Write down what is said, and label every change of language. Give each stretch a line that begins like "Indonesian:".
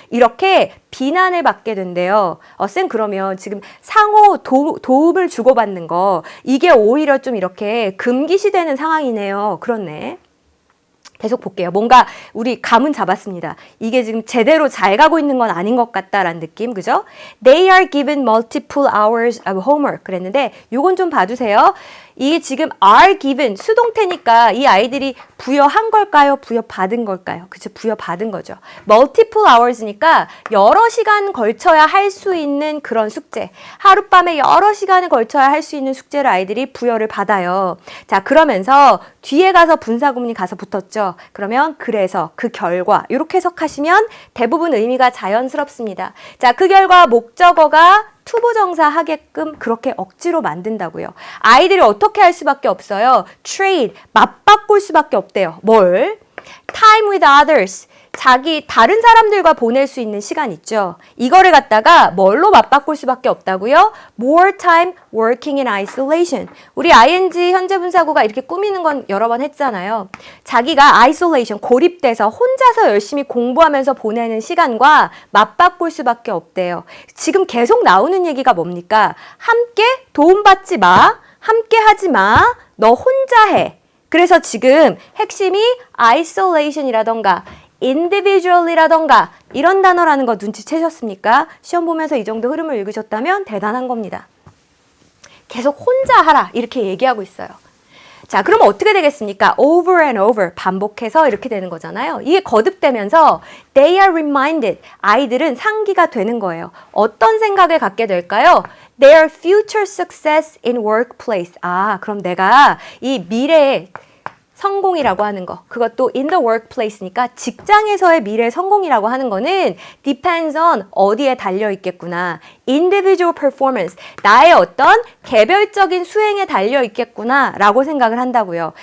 Korean: 이렇게 비난을 받게 된대요. 쌤, 그러면 지금 상호 도움을 주고받는 거 이게 오히려 좀 이렇게 금기시되는 상황이네요. 그렇네. 계속 볼게요. 뭔가 우리 감은 잡았습니다. 이게 지금 제대로 잘 가고 있는 건 아닌 것 같다라는 느낌, 그죠?
English: They are given multiple hours of homework
Korean: 그랬는데 요건 좀 봐주세요. 이게 지금 are given 수동태니까 이 아이들이 부여한 걸까요? 부여받은 걸까요? 그쵸? 부여받은 거죠.
English: multiple hours
Korean: 니까 여러 시간 걸쳐야 할 수 있는 그런 숙제. 하룻밤에 여러 시간을 걸쳐야 할 수 있는 숙제를 아이들이 부여를 받아요. 자, 그러면서 뒤에 가서 분사구문이 가서 붙었죠. 그러면 그래서 그 결과 이렇게 해석하시면 대부분 의미가 자연스럽습니다. 자, 그 결과 목적어가 투부정사 하게끔 그렇게 억지로 만든다고요. 아이들이 어떻게 할 수밖에 없어요? trade, 맞바꿀 수밖에 없대요. 뭘?
English: time with others.
Korean: 자기 다른 사람들과 보낼 수 있는 시간 있죠. 이거를 갖다가 뭘로 맞바꿀 수밖에 없다고요?
English: More time working in isolation.
Korean: 우리 ing 현재 분사구가 이렇게 꾸미는 건 여러 번 했잖아요. 자기가 isolation, 고립돼서 혼자서 열심히 공부하면서 보내는 시간과 맞바꿀 수밖에 없대요. 지금 계속 나오는 얘기가 뭡니까? 함께 도움받지 마. 함께 하지 마. 너 혼자 해. 그래서 지금 핵심이 isolation이라던가 individual이라던가 이런 단어라는 거 눈치채셨습니까? 시험 보면서 이 정도 흐름을 읽으셨다면 대단한 겁니다. 계속 혼자 하라 이렇게 얘기하고 있어요. 자, 그러면 어떻게 되겠습니까?
English: over and over
Korean: 반복해서 이렇게 되는 거잖아요. 이게 거듭되면서
English: they are reminded
Korean: 아이들은 상기가 되는 거예요. 어떤 생각을 갖게 될까요?
English: Their future success in workplace.
Korean: 아, 그럼 내가 이 미래의 성공이라고 하는 거 그것도
English: in the workplace
Korean: 니까 직장에서의 미래 성공이라고 하는 거는
English: depends on
Korean: 어디에 달려 있겠구나.
English: individual performance
Korean: 나의 어떤 개별적인 수행에 달려 있겠구나 라고 생각을 한다고요.